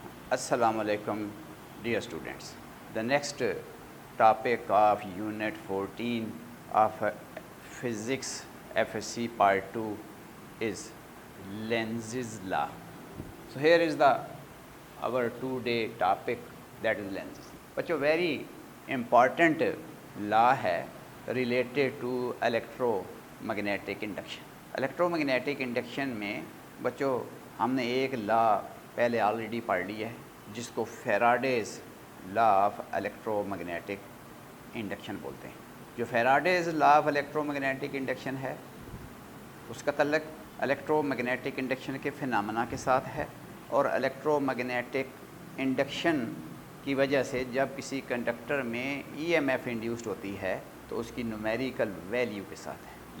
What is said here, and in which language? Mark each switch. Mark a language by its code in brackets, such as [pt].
[en] السلام علیکم dear students. The next topic of unit 14 of physics FSC part 2 is Lenz's law. So here is our today topic, that is lenses. بچوں very important law ہے related to electromagnetic induction. [ur] electromagnetic induction میں بچوں ہم نے ایک لا پہلے already پڑھ لی ہے جس کو فیراڈیز law of electro magnetic induction بولتے ہیں. جو فیراڈیز law of electro magnetic induction ہے اس کا تعلق الیکٹرو میگنیٹک انڈکشن کے فینامنا کے ساتھ ہے، اور الیکٹرو میگنیٹک انڈکشن کی وجہ سے جب کسی کنڈکٹر میں ای ایم ایف انڈیوسڈ ہوتی ہے تو اس کی نومیریکل ویلیو کے ساتھ ہے.